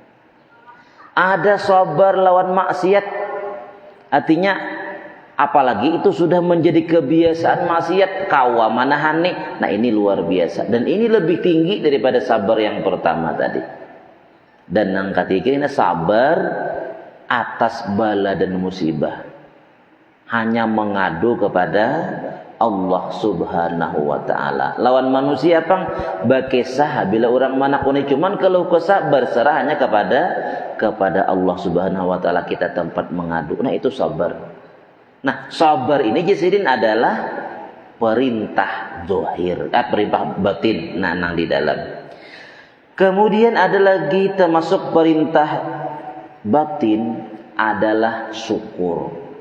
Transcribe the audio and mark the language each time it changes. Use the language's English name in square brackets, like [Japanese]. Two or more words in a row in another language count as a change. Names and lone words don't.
[Indonesian] Ada sabar lawan maksiat, artinya apalagi itu sudah menjadi kebiasaan maksiat, [Banjar] kawa manahani. [Indonesian] Nah, ini luar biasa, dan ini lebih tinggi daripada sabar yang pertama tadi. Dan yang ketiga ini sabar atas bala dan musibah, hanya mengadu kepada Allah [Arabic] سبحانه وتعالى. [Banjar] Lawan manusia pang bakesah bila orang manakuni, [Indonesian] cuman kalau kesah berserah hanya kepada Allah [Arabic] سبحانه وتعالى [Indonesian] kita tempat mengadu. Nah, itu sabar. Nah, sabar ini jasidin adalah perintah zahir, perintah batin, [Banjar] nang di dalam. [Indonesian] Kemudian ada lagi termasuk perintah batin adalah syukur.